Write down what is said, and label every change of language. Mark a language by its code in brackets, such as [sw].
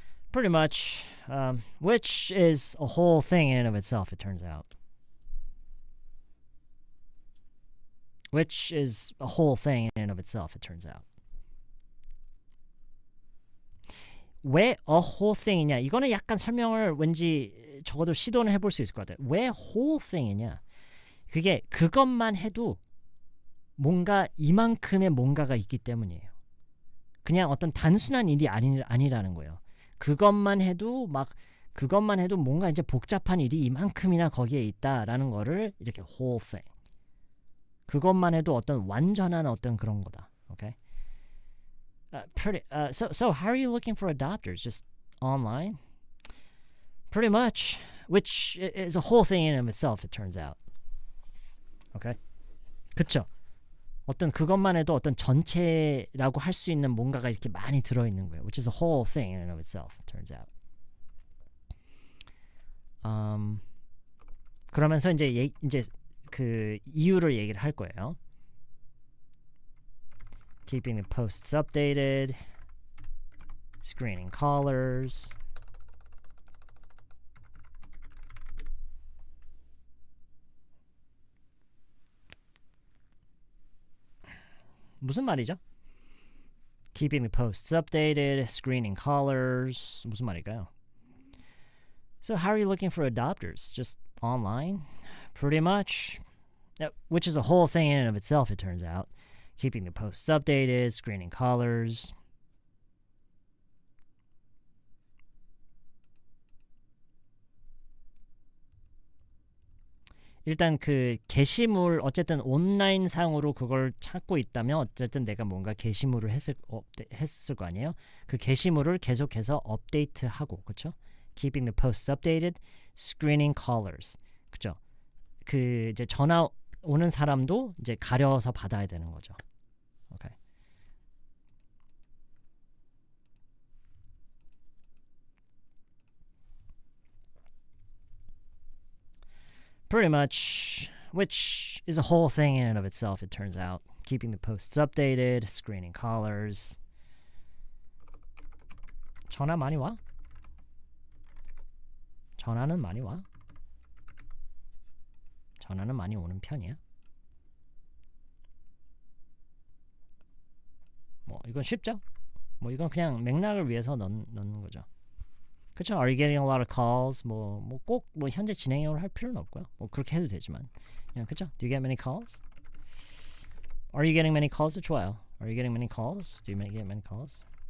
[en] Pretty much, which is a whole thing in and of itself, it turns out. Which is a whole thing in and of itself, it turns out. [ko] 왜 a whole thing이냐? 이거는 약간 설명을 왠지 적어도 시도는 해볼 수 있을 것 같아요. 왜 whole thing이냐? 그게 그것만 해도 뭔가 이만큼의 뭔가가 있기 때문이에요. 그냥 어떤 단순한 일이 아니라는 거예요. 그것만 해도 뭔가 이제 복잡한 일이 이만큼이나 거기에 있다라는 거를 이렇게 whole thing. 그것만 해도 어떤 완전한 어떤 그런 거다. [en] Okay? So how are you looking for adopters? Just online? Pretty much. Which is a whole thing in and of itself, it turns out. Okay? [ko] 그쵸? 어떤 그것만 해도 어떤 전체라고 할 수 있는 뭔가가 이렇게 많이 들어있는 거예요. [en] Which is a whole thing in and of itself, it turns out. [ko] 그러면서 이제 그 이유를 얘기를 할 거예요. [en] Keeping the posts updated, screening callers. [ko] 무슨 말이죠? [en] Keeping the posts updated, screening callers. [ko] 무슨 말일까요? [en] So how are you looking for adopters? Just online? Pretty much. Which is a whole thing in and of itself, it turns out. Keeping the posts updated, screening callers. [ko] 일단 그 게시물 어쨌든 온라인 상으로 그걸 찾고 있다면 어쨌든 내가 뭔가 게시물을 했을 거 아니에요. 그 게시물을 계속해서 업데이트하고, 그렇죠? [en] Keeping the posts updated, screening callers. [ko] 그렇죠? 그 이제 전화 오는 사람도 이제 가려서 받아야 되는 거죠. 오케이. [en] Pretty much, which is a whole thing in and of itself, it turns out. Keeping the posts updated, screening callers. [ko] 전화 많이 와? 전화는 많이 와? 전화는 많이 오는 편이야? 뭐 이건 쉽죠? 뭐 이건 그냥 맥락을 위해서 넣는 거죠. 그렇죠? [en] Are you getting a lot of calls? [ko] 뭐 꼭 뭐 현재 진행형으로 할 필요는 없고요. 뭐 그렇게 해도 되지만, 그냥 그렇죠? [en] Do you get many calls? Are you getting many calls? 좋아요. Are you getting many calls? Do you get many calls?